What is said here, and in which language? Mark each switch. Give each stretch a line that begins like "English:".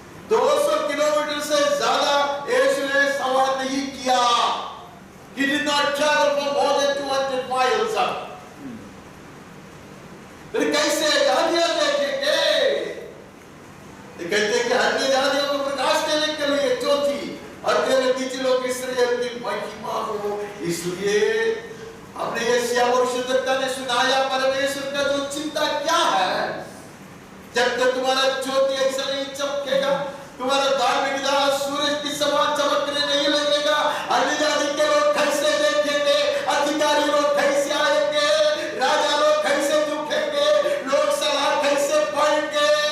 Hindi: 200 kilometre से ज्यादा यीशु ने सवार नहीं किया।
English: He did not travel for more than 200 miles.
Hindi: फिर कैसे जातियां देखेंगे? कहते हैं कि अन्य जातियों को प्रकाश देने के लिए ज्योति और तेरे बीच लोग इस्राएल की महिमा हो। इसलिए हमने यशायाह भविष्यद्वक्ता ने सुनाया परमेश्वर का जो चिंता क्या है, जब तक तुम्हारा ज्योति ऐसा नहीं चमकेगा, तुम्हारा धार्मिकता सूरज की समान चमकने नहीं लगेगा, अन्य जाति के लोग कैसे देखेंगे, अधिकारी लोग कैसे आएंगे, राजा लोग कैसे दुखेंगे, लोग सलाह कैसे पाएंगे।